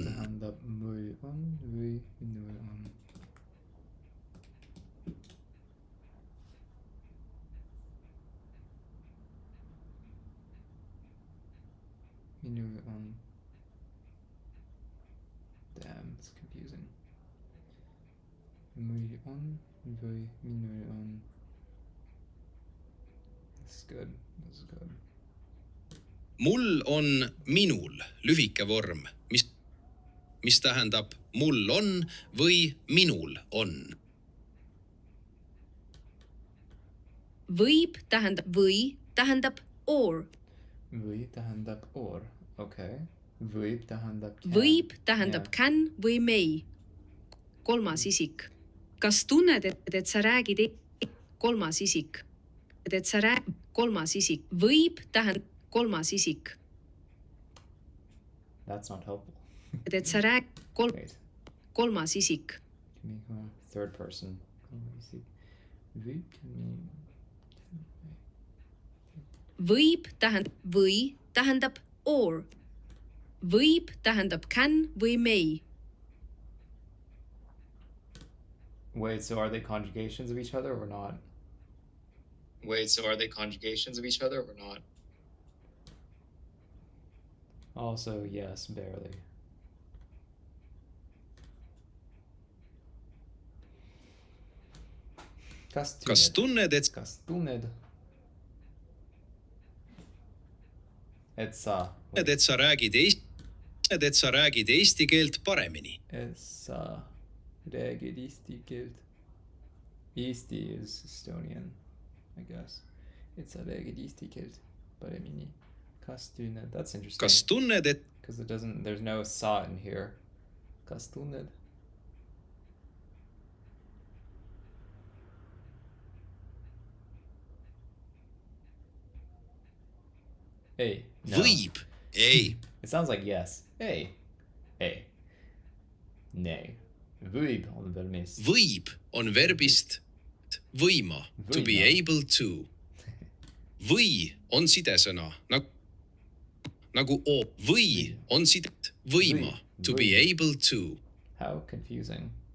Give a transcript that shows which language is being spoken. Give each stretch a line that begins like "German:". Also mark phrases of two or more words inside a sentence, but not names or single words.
Estonian: Mis tähendab mul on või minul on. Minul on.
English: Damn, it's confusing.
Estonian: Mul on või minul on.
English: This is good. This is good.
Estonian: Mul on minul lühike vorm, mis tähendab mul on või minul on. Võib tähendab or. Või tähendab or, okay. Võib tähendab can. Võib tähendab can või may. Kolmas isik. Kas tunned, et sa räägid kolmas isik? Et sa räägid kolmas isik. Võib tähendab kolmas isik.
English: That's not helpful.
Estonian: Et sa räägid kolmas isik.
English: Third person.
Estonian: Võib tähendab or. Võib tähendab can või may.
English: Wait, so are they conjugations of each other or not? Wait, so are they conjugations of each other or not? Also, yes, barely.
Estonian: Kas tunned, et sa räägid eesti keelt paremini? Et sa räägid eesti keelt.
English: Eesti is Estonian, I guess.
Estonian: Et sa räägid eesti keelt paremini. Kas tunned,
English: that's interesting.
Estonian: Kas tunned, et
English: Because there's no sa in here.
Estonian: Kas tunned? Ei. No. Võib. Ei.
English: It sounds like yes.
Estonian: Ei. Ei. Nei. Võib on verbist. Võib on verbist võima,
English: to be able to.
Estonian: Või on sidesõna, nagu o. Või on sidet võima,
English: to be able to. How confusing.